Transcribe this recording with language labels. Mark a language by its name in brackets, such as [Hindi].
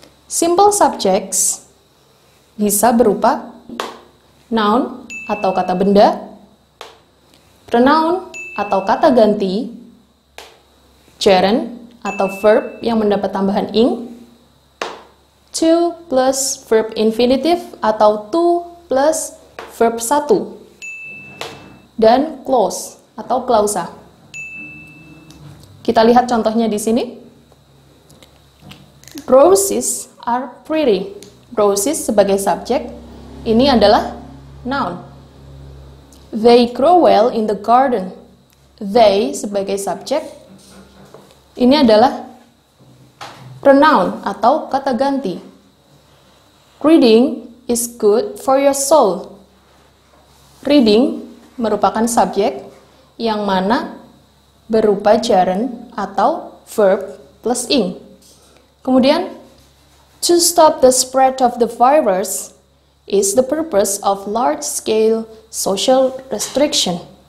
[Indonesian] Simple subjects bisa berupa noun atau kata benda, pronoun atau kata ganti, gerund atau verb yang mendapat tambahan ing, to plus verb infinitive atau to plus verb 1, dan clause atau klausa. Kita lihat contohnya di sini. [English] Roses are pretty. [Indonesian] Roses sebagai subjek, ini adalah noun. [English] They grow well in the garden. [Indonesian] They sebagai subjek, ini adalah pronoun atau kata ganti. [English] Reading is good for your soul. [Indonesian] Reading merupakan subjek yang mana berupa gerund atau verb plus ing. Kemudian, [English] to stop the spread of the virus is the purpose of large-scale social restriction.